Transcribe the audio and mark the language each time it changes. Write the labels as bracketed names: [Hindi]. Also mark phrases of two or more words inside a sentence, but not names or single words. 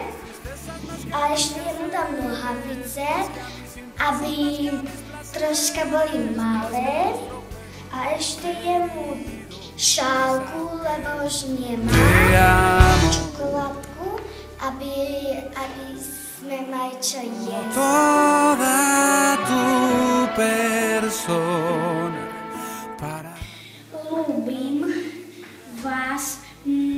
[Slovak] A ešte mu dám nohavice, aby troška boli malé. A ešte jemu šálku, lebo už nemá. Čokoládku, aby sme mali čo jesť. [Spanish] Toda tu persona para... [Slovak] Ľúbim vás,